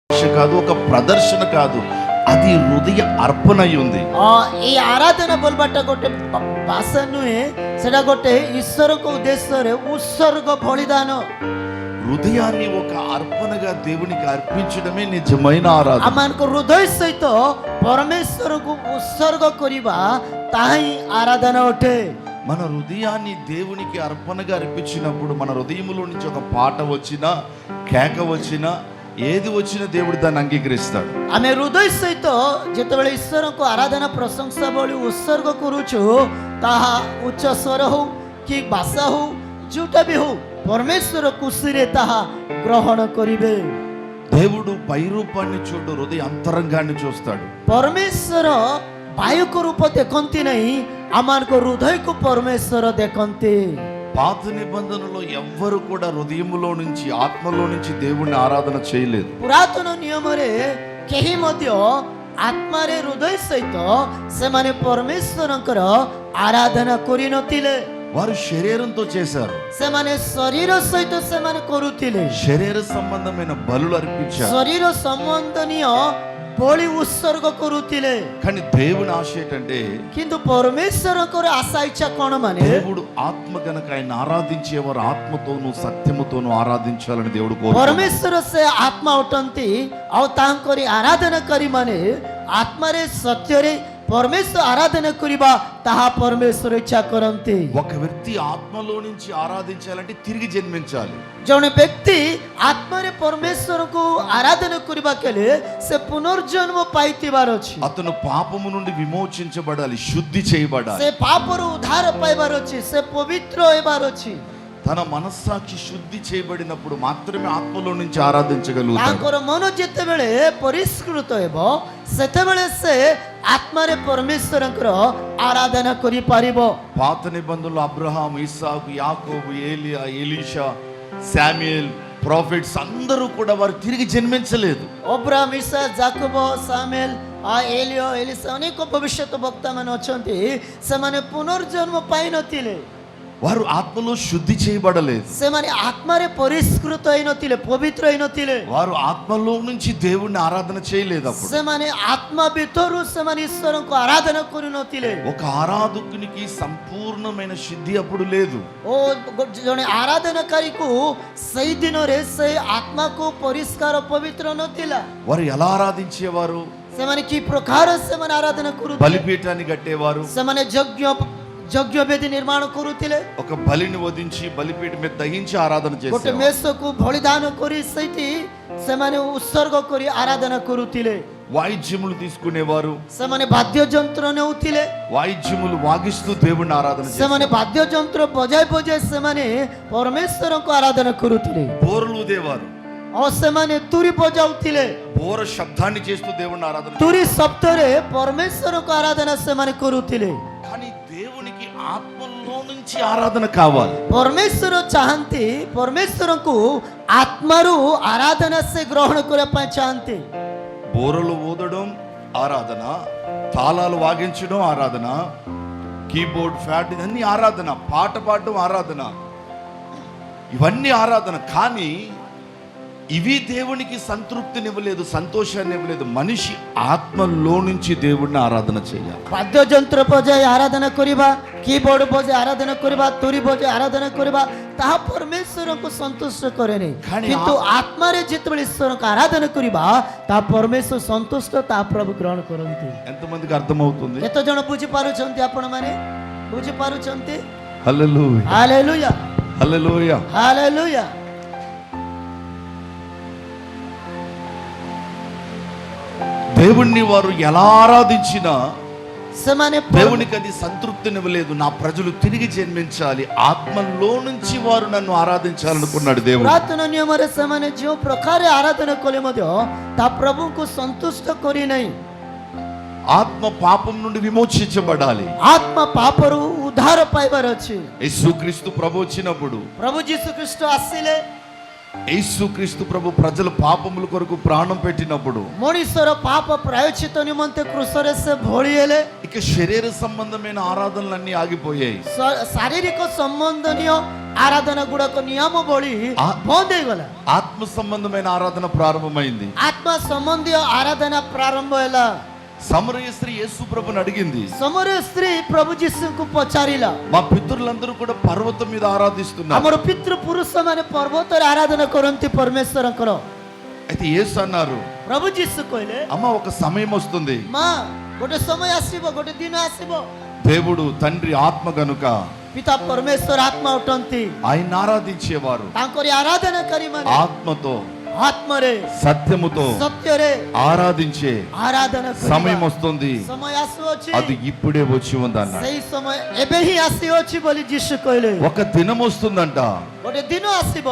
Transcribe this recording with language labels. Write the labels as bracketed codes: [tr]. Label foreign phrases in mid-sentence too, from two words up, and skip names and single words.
[te] కాదు, ఒక ప్రదర్శన కాదు, అది హృదయ అర్పణ అయి ఉంది. [or] ଏଇ ଆରାଧନା ବୋଲିବାଟା ଗୋଟେ ଭାଷା ନୁହେଁ, ସେଟା ଗୋଟେ ଈଶ୍ୱରଙ୍କ ଉଦ୍ଦେଶ୍ୟରେ ଉତ୍ସର୍ଗ ବଳିଦାନ. [te] హృదయాన్ని ఒక అర్పణగా దేవునికి అర్పించడమే నిజమైన ఆరాధన. [or] ଆମମାନଙ୍କ ହୃଦୟ ସହିତ ପରମେଶ୍ୱରକୁ ଉତ୍ସର୍ଗ କରିବା ତାହା ହିଁ ଆରାଧନା ଅଟେ. [te] మన హృదయాన్ని దేవునికి అర్పణగా అర్పించినప్పుడు మన హృదయంలో నుంచి ఒక పాట వచ్చినా, కేక వచ్చినా, ఏది వచ్చినా దేవుడు దాన్ని అంగీకరిస్తాడు. [or] ଆମେ ହୃଦୟ ସହିତ ଯେତେବେଳେ ଈଶ୍ୱରଙ୍କୁ ଆରାଧନା ପ୍ରଶଂସା ଭଳି ଉତ୍ସର୍ଗ କରୁଛୁ, ତାହା ଉଚ୍ଚ ସ୍ୱର ହଉ କି ଭାଷା ହଉ, ଯୋଉଟା ବି ହଉ, ପରମେଶ୍ୱର ଖୁସିରେ ତାହା ଗ୍ରହଣ କରିବେ. [te] దేవుడు పై రూపాన్ని చూడు, హృదయ అంతరంగాన్ని చూస్తాడు. [or] ପରମେଶ୍ୱର ବାୟୁକ ରୂପ ଦେଖନ୍ତି ନାହିଁ, ଆମମାନଙ୍କ ହୃଦୟକୁ ପରମେଶ୍ୱର ଦେଖନ୍ତି. [te] పాత నిబంధనలో ఎవ్వరు కూడా హృదయములో నుంచి, ఆత్మలో నుంచి దేవుణ్ణి ఆరాధన చేయలేదు. [or] ପୁରାତନ ନିୟମରେ କେହି ମଧ୍ୟ ଆତ୍ମାରେ ହୃଦୟ ସହିତ ସେମାନେ ପରମେଶ୍ୱରଙ୍କର ଆରାଧନା କରିନଥିଲେ. [te] వారు శరీరంతో చేశారు, [or] ସେମାନେ ଶରୀର ସହିତ ସେମାନେ କରୁଥିଲେ, [te] శరీర సంబంధమైన బలులు అర్పించారు. [or] ଶରୀର ସମ୍ବନ୍ଧନୀୟ ବଳି ଉତ୍ସର୍ଗ କରୁଥିଲେ. [te] కానీ దేవుని ఆశ ఏంటంటే, [or] କିନ୍ତୁ ପରମେଶ୍ୱରଙ୍କର ଆଶା ଇଚ୍ଛା କଣ? ମାନେ [te] దేవుడు ఆత్మ గనక ఆయన ఆరాధించేవారు ఆత్మతోనూ సత్యముతోనూ ఆరాధించాలని దేవుడు కోరుతున్నాడు. [or] ପରମେଶ୍ୱର ସେ ଆତ୍ମା ଅଟନ୍ତି, ଆଉ ତାଙ୍କରି ଆରାଧନାକାରୀ ମାନେ ଆତ୍ମାରେ ସତ୍ୟରେ ପରମେଶ୍ୱର ଆରାଧନା କରିବା ତାହା ପରମେଶ୍ୱର ଇଚ୍ଛା କରନ୍ତି. [te] ఒక వ్యక్తి ఆత్మలో నుంచి ఆరాధించాలంటే తిరిగి జన్మించాలి. [or] ଜଣେ ବ୍ୟକ୍ତି ଆତ୍ମାରେ ପରମେଶ୍ୱରକୁ ଆରାଧନା କରିବା କଲେ ସେ ପୁନର୍ଜନ୍ମ ପାଇଥିବାର ଅଛି. [te] అతను పాపము నుండి విమోచించబడాలి, శుద్ధి చేయబడాలి. [or] ସେ ପାପରୁ ଉଦ୍ଧାର ପାଇବାର ଅଛି, ସେ ପବିତ୍ର ହେବାର ଅଛି. [te] తన మనస్సాక్షి శుద్ధి చేయబడినప్పుడు మాత్రమే ఆత్మలో నుంచి ఆరాధించగలుగుతాడు. [or] ତାଙ୍କର ମନ ଯେତେବେଳେ ପରିଷ୍କୃତ ହେବ, ସେତେବେଳେ ସେ ଆତ୍ମାରେ ପରମେଶ୍ୱରଙ୍କର ଆରାଧନା କରିପାରିବ. [te] పాత నిబంధనలు అబ్రహాం, ఇస్సాకు, యాకోబు, ఏలియా, ఎలీషా, శామ్యుయేల్, ప్రాఫిట్స్ అందరూ కూడా వారు తిరిగి జన్మించలేదు. [or] ଅବ୍ରାହମ, ଇସା, ଯାକୋବ, ସାମୁଏଲ, ଏଲିଓ, ଏଲିସା, ଅନେକ ଭବିଷ୍ୟତ ବକ୍ତା ମାନେ ଅଛନ୍ତି, ସେମାନେ ପୁନର୍ଜନ୍ମ ପାଇନଥିଲେ. [te] వారు ఆత్మలో శుద్ధి చేయబడలేదు. [or] ସେମାନେ ଆତ୍ମାରେ ପରିଷ୍କୃତ ହେଇନଥିଲେ, ପବିତ୍ର ହେଇନଥିଲେ. [te] వారు ఆత్మలో నుంచి దేవుణ్ణి ఆరాధన చేయలేదు. అప్పుడు [or] ସେମାନେ ଆତ୍ମା ଭିତରୁ ସେମାନେ ଈଶ୍ୱରଙ୍କୁ ଆରାଧନା କରୁନଥିଲେ. [te] ఒక ఆరాధకునికి సంపూర్ణమైన శుద్ధి అప్పుడు లేదు. [or] ଓ ଜଣେ ଆରାଧନାକାରୀକୁ ସେଇ ଦିନରେ ସେ ଆତ୍ମାକୁ ପରିଷ୍କାର ପବିତ୍ର ନଥିଲା. [te] వారు ఎలా ఆరాధించేవారు? [or] ସେମାନେ କି ପ୍ରକାର ସେମାନେ ଆରାଧନା କରୁଥିଲେ? [te] బలిపీఠాన్ని కట్టేవారు, [or] ସେମାନେ ଯଜ୍ଞ ବେଦୀ ନିର୍ମାଣ କରୁଥିଲେ. [te] ఒక బలిని వధించి బలిపీఠం మీద దహించి ఆరాధన [or] ଗୋଟେ [te] చేసేవారు. [or] ମେଷକୁ ବଳିଦାନ କରି ସେଇଠି ସେମାନେ ଉତ୍ସର୍ଗ କରି ଆରାଧନା କରୁଥିଲେ. [te] వాయిద్యములు తీసుకునేవారు, [or] ସେମାନେ ବାଦ୍ୟ ଯନ୍ତ୍ର ନେଉଥିଲେ. [te] వాయిద్యములు వాగిస్తూ దేవుణ్ణి ఆరాధన చేసేవారు. [or] ସେମାନେ ବାଦ୍ୟ ଯନ୍ତ୍ର ବଜାଇ ବଜାଇ ସେମାନେ ପରମେଶ୍ୱରଙ୍କୁ ଆରାଧନା କରୁଥିଲେ. [te] బోరలు ఊదేవారు, [or] ଆଉ ସେମାନେ ତୁରୀ ବଜାଉଥିଲେ. [te] బోర శబ్దాన్ని చేస్తూ దేవుణ్ణి ఆరాధన [or] ତୁରୀ ଶବ୍ଦରେ ପରମେଶ୍ୱରଙ୍କୁ ଆରାଧନା ସେମାନେ କରୁଥିଲେ. [te] కానీ దేవునికి ఆత్మలో నుంచి ఆరాధన కావాలి. [or] ପରମେଶ୍ୱର ଚାହାନ୍ତି, ପରମେଶ୍ୱରଙ୍କୁ ଆତ୍ମାରୁ ଆରାଧନା ସେ ଗ୍ରହଣ କରିବା ପାଇଁ ଚାହାନ୍ତି. [te] బోరలు ఊదడం ఆరాధన, తాళాలు వాగించడం ఆరాధన, కీబోర్డ్ ఫ్యాట్ ఇవన్నీ ఆరాధన, పాట పాడడం ఆరాధన, ఇవన్నీ ఆరాధన. కానీ ఇవి దేవునికి సంతృప్తినివ్వలేదు, సంతోషాన్ని ఇవ్వలేదు. మనిషి ఆత్మలో నుంచి దేవుడిని ఆరాధన చేయాలి. [or] ବାଦ୍ୟ ଯନ୍ତ୍ର ବଜାଇ ଆରାଧନା କରିବା, କୀବୋର୍ଡ ବଜାଇ ଆରାଧନା କରିବା, ତୁରୀ ବଜାଇ ଆରାଧନା କରିବା, ତାହା ପରମେଶ୍ୱରଙ୍କୁ ସନ୍ତୁଷ୍ଟ କରେନି. କିନ୍ତୁ ଆତ୍ମାରେ ଯେତେବେଳେ ଈଶ୍ୱରଙ୍କୁ ଆରାଧନା କରିବା, ତାହା ପରମେଶ୍ୱର ସନ୍ତୁଷ୍ଟ, ତାହା ପ୍ରଭୁ ଗ୍ରହଣ କରନ୍ତି. [te] ఎంతమందికి అర్థమవుతుంది? [or] କେତେ ଜଣ ବୁଝିପାରୁଛନ୍ତି? ଆପଣମାନେ ବୁଝିପାରୁଛନ୍ତି? [te] హల్లెలూయా, [or] ହାଲେଲୁୟା, [te] హల్లెలూయా. [or] ହାଲେଲୁୟା. [te] దేవుణ్ణి వారు ఎలా ఆరాధించినా [or] ସେମାନେ [te] దేవునికి అది సంతృప్తినివ్వలేదు. నా ప్రజలు తిరిగి జన్మించాలి, ఆత్మలో నుంచి వారు నన్ను ఆరాధించాలనుకున్నాడు దేవుడు. [or] ପୁରାତନ ନିୟମରେ ସେମାନେ ଯେଉଁ ପ୍ରକାର ଆରାଧନା କଲେ ମଧ୍ୟ ତା ପ୍ରଭୁଙ୍କୁ ସନ୍ତୁଷ୍ଟ କରିନାହିଁ. [te] ఆత్మ పాపం నుండి విమోచించబడాలి. [or] ଆତ୍ମା ପାପରୁ ଉଦ୍ଧାର ପାଇବାର ଅଛି. [te] యేసుక్రీస్తు ప్రభు వచ్చినప్పుడు [or] ପ୍ରଭୁ ଯୀଶୁ ଖ୍ରୀଷ୍ଟ ଆସିଲେ, [te] యేసుక్రీస్తు ప్రభు ప్రజల పాపముల కొరకు ప్రాణం పెట్టినప్పుడు [or] ମଣିଷର ପାପ ପ୍ରାୟଶ୍ଚିତ ନିମନ୍ତେ କୃଷରେ ସେ ଭଳିହେଲେ [te] ఇక శరీర సంబంధమైన ఆరాధనలన్నీ ఆగిపోయాయి. [or] ଶାରୀରିକ ସମ୍ବନ୍ଧନୀୟ ଆରାଧନା ଗୁଡାକ ନିୟମ ଭଳି ବନ୍ଦ ହେଇଗଲା. [te] ఆత్మ సంబంధమైన ఆరాధన ప్రారంభమైంది. [or] ଆତ୍ମା ସମ୍ବନ୍ଧୀୟ ଆରାଧନା ପ୍ରାରମ୍ଭ ହେଲା. [te] సమరయ స్త్రీ యేసు ప్రభుని అడిగింది, [or] ସମରୟ ସ୍ତ୍ରୀ ପ୍ରଭୁ ଯୀଶୁଙ୍କୁ ପଚାରିଲା, [te] మా పితరులందరూ కూడా పర్వతం మీద ఆరాధిస్తున్నారు, [or] ଆମର ପିତୃପୁରୁଷ ମାନେ ପର୍ବତରେ ଆରାଧନା କରନ୍ତି ପରମେଶ୍ୱରଙ୍କର. [te] అయితే యేసు అన్నారు, [or] ପ୍ରଭୁ ଯୀଶୁ କହିଲେ, [te] అమ్మ ఒక సమయం వస్తుంది, [or] ମା ଗୋଟେ ସମୟ ଆସିବ, ଗୋଟେ ଦିନ ଆସିବ, [te] దేవుడు తండ్రి ఆత్మ గనుక [or] ପିତା ପରମେଶ୍ୱର ଆତ୍ମା ଅଟନ୍ତି, [te] ఆయన ఆరాధించేవారు [or] ତାଙ୍କରି ଆରାଧନାକାରୀ ମାନେ [te] ఆత్మతో [or] ఆత్మରେ [te] సత్యముతో [or] ସତ୍ୟରେ [te] ఆరాధించే [or] ଆରାଧନା [te] సమయం [or] କରିବା [te] వస్తుంది, [or] ସମୟ ଆସୁଅଛି. [te] అది ఇప్పుడే వచ్చి ఉందన్న. [or] ସେଇ ସମୟ ଏବେ ହିଁ ଆସିଅଛି ବୋଲି ଯୀଶୁ କହିଲେ. [te] ఒక దినం వస్తుందంట, [or] ଗୋଟେ ଦିନ ଆସିବ,